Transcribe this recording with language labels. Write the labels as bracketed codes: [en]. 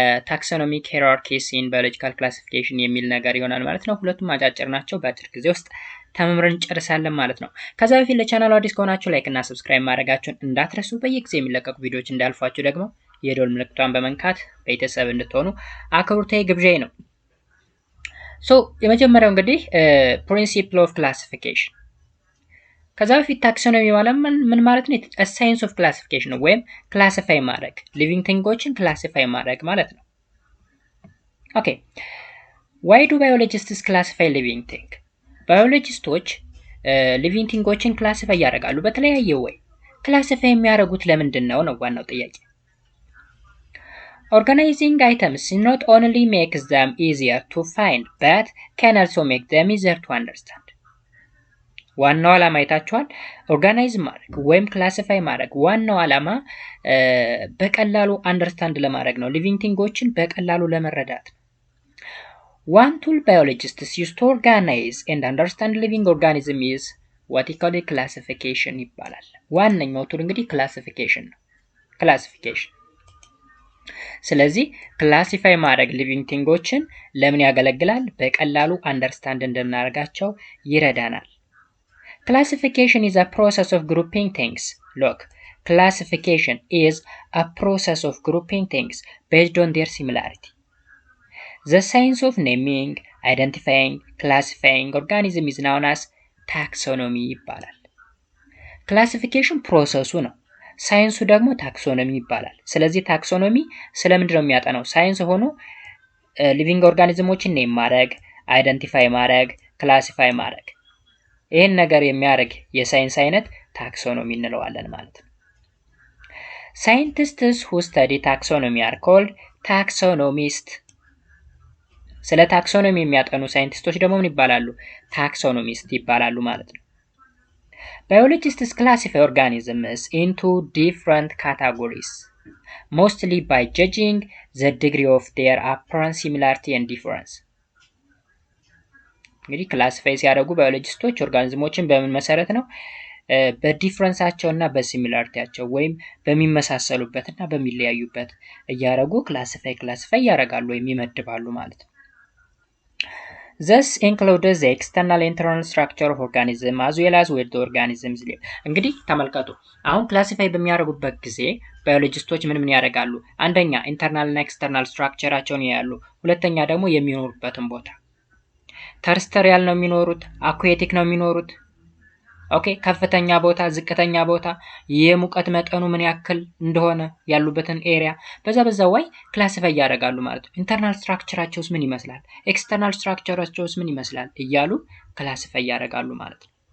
[en] taxonomic hierarchies in biological classification [am] የሚል ነገር ይሆናል ማለት ነው። ሁለቱም አጫጭር ናቸው። በአጭር ጊዜ ውስጥ ተመምረን ጨርሳለን ማለት ነው። ከዛ በፊት ለቻናሉ አዲስ ከሆናችሁ ላይክ እና ሰብስክራይብ ማድረጋችሁን እንዳትረሱ። በየጊዜው የሚለቀቁ ቪዲዮዎች እንዳልፏችሁ ደግሞ የደወል ምልክቷን በመንካት ቤተሰብ እንድትሆኑ አክብሮታዊ ግብዣዬ ነው። የመጀመሪያው እንግዲህ [en] principle of classification። [am] ከዛ በፊት ታክሶኖሚ ማለት ምን ማለት ነው? ሳይንስ ኦፍ ክላሲፊኬሽን ነው፣ ወይም ክላሲፋይ ማድረግ ሊቪንግ ቲንጎችን ክላሲፋይ ማድረግ ማለት ነው። ኦኬ [en] why do biologists classify living thing? [am] ባዮሎጂስቶች ሊቪንግ ቲንጎችን ክላሲፋይ ያደርጋሉ በተለያየ ወይ። ክላሲፋይ የሚያደርጉት ለምንድን ነው ዋናው ጥያቄ። [en] Organizing items not only makes them easier to find but can also make them easier to understand. [am] ዋናው ዓላማ አይታችኋል። ኦርጋናይዝ ማድረግ ወይም ክላሲፋይ ማድረግ ዋናው ዓላማ በቀላሉ አንደርስታንድ ለማድረግ ነው። ሊቪንግ ቲንጎችን በቀላሉ ለመረዳት። [en] One tool biologists use to organize and understand living organism is what we call classification [am] ይባላል። ዋነኛው ቱል እንግዲህ ክላሲፊኬሽን ነው። ክላሲፊኬሽን ስለዚህ ክላሲፋይ ማድረግ ሊቪንግ ቲንጎችን ለምን ያገለግላል? በቀላሉ አንደርስታንድ እንድናደርጋቸው ይረዳናል። [en] Classification is a process of grouping things. Look, classification is a process of grouping things based on their similarity. The science of naming, identifying, classifying organism is known as taxonomy [am] ይባላል። ክላሲፊኬሽን ፕሮሰሱ ነው። ሳይንሱ ደግሞ ታክሶኖሚ ይባላል። ስለዚህ ታክሶኖሚ ስለምንድን ነው የሚያጠናው? ሳይንስ ሆኖ ሊቪንግ ኦርጋኒዝሞችን ኔም ማድረግ፣ አይደንቲፋይ ማድረግ፣ ክላሲፋይ ማድረግ፣ ይህን ነገር የሚያደርግ የሳይንስ አይነት ታክሶኖሚ እንለዋለን ማለት ነው። [en] Scientists who study taxonomy are called taxonomists. [am] ስለ ታክሶኖሚ የሚያጠኑ ሳይንቲስቶች ደግሞ ምን ይባላሉ? ታክሶኖሚስት ይባላሉ ማለት ነው። [en] Biologists classify organisms into different categories, mostly by judging the degree of their apparent similarity and difference. [am] እንግዲህ ክላሲፋይ ሲያደርጉ ባዮሎጂስቶች ኦርጋኒዝሞችን በምን መሰረት ነው? በዲፍረንሳቸው እና በሲሚላሪቲያቸው ወይም በሚመሳሰሉበት እና በሚለያዩበት እያደረጉ ክላሲፋይ ያደርጋሉ ወይም ይመድባሉ ማለት ነው። [en] Thus includes the external internal structure of organism as well as where the organisms live. [am] እንግዲህ ተመልከቱ፣ አሁን ክላሲፋይ በሚያደርጉበት ጊዜ ባዮሎጂስቶች ምን ያደርጋሉ? አንደኛ ኢንተርናል እና ኤክስተርናል ስትራክቸራቸውን ያያሉ። ሁለተኛ ደግሞ የሚኖሩበትን ቦታ ተርስተሪያል ነው የሚኖሩት፣ አኩዌቲክ ነው የሚኖሩት፣ ኦኬ ከፍተኛ ቦታ፣ ዝቅተኛ ቦታ፣ የሙቀት መጠኑ ምን ያክል እንደሆነ ያሉበትን ኤሪያ በዛ ወይ ክላሲፋይ ያደርጋሉ ማለት ነው። ኢንተርናል ስትራክቸራቸውስ ምን ይመስላል፣ ኤክስተርናል ስትራክቸራቸውስ ምን ይመስላል እያሉ ክላሲፋይ ያደርጋሉ ማለት ነው።